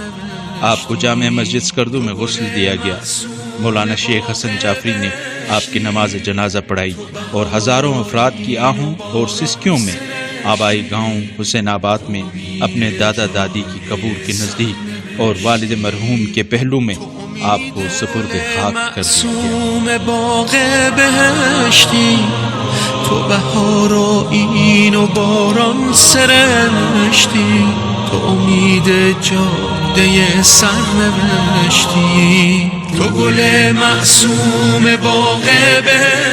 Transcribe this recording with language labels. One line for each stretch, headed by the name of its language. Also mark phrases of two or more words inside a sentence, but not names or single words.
Urdu: آپ کو جامع مسجد اسکردو میں غسل دیا گیا۔ مولانا شیخ حسن جعفری نے آپ کی نماز جنازہ پڑھائی اور ہزاروں افراد کی آہوں اور سسکیوں میں آبائی گاؤں حسین آباد میں اپنے دادا دادی کی قبر کے نزدیک اور والد مرحوم کے پہلو میں آپ کو سپرد خاک کر دیا۔
Persian: تو بهار و این و باران سرشتی، تو امید جاده سرنوشتی، تو گل معصوم باغ بهشتی،